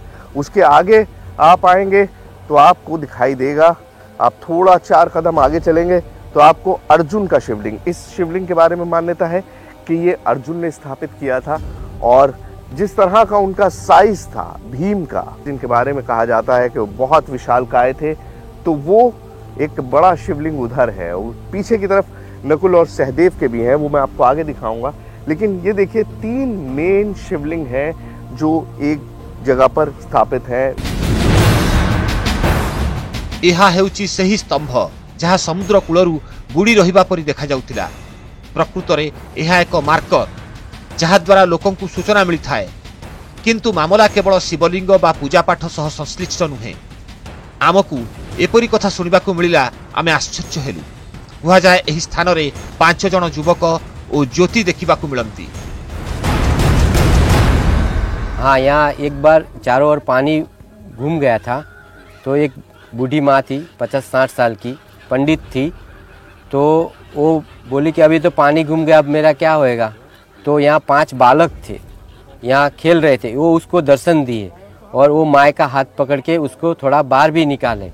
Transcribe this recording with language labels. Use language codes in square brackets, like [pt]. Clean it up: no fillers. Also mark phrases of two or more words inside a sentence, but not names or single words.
[hi] उसके आगे आप आएंगे तो आपको दिखाई देगा, आप थोड़ा 4 कदम आगे चलेंगे तो आपको अर्जुन का शिवलिंग, इस शिवलिंग के बारे में मान्यता है कि ये अर्जुन ने स्थापित किया था, और जिस तरह का उनका साइज था भीम का, जिनके बारे में कहा जाता है कि वो बहुत विशालकाय थे, तो वो एक बड़ा शिवलिंग उधर है। पीछे की तरफ नकुल और सहदेव के भी हैं, वो मैं आपको आगे दिखाऊंगा। लेकिन ये देखिए 3 मेन शिवलिंग हैं जो एक जगह पर स्थापित है। [or] ଏହା ହେଉଛି ସେହି ସ୍ତମ୍ଭ ଯାହା ସମୁଦ୍ର କୂଳରୁ ବୁଡ଼ି ରହିବା ପରି ଦେଖାଯାଉଥିଲା। ପ୍ରକୃତରେ ଏହା ଏକ ମାର୍କର ଯାହାଦ୍ୱାରା ଲୋକଙ୍କୁ ସୂଚନା ମିଳିଥାଏ। କିନ୍ତୁ ମାମଲା କେବଳ ଶିବଲିଙ୍ଗ ବା ପୂଜାପାଠ ସହ ସଂଶ୍ଳିଷ୍ଟ ନୁହେଁ। ଆମକୁ ଏପରି କଥା ଶୁଣିବାକୁ ମିଳିଲା, ଆମେ ଆଶ୍ଚର୍ଯ୍ୟ ହେଲୁ। କୁହାଯାଏ ଏହି ସ୍ଥାନରେ 5 ଜଣ ଯୁବକ ଓ ଜ୍ୟୋତି ଦେଖିବାକୁ ମିଳନ୍ତି। [hi] हाँ, यहाँ एक बार चारों ओर पानी घूम गया था, तो एक बूढ़ी माँ थी 50-60 साल की, पंडित थी, तो वो बोली कि अभी तो पानी घूम गया, अब मेरा क्या होएगा। तो यहाँ 5 बालक थे, यहाँ खेल रहे थे, वो उसको दर्शन दिए और वो माँ का हाथ पकड़ के उसको थोड़ा बाहर भी निकाले।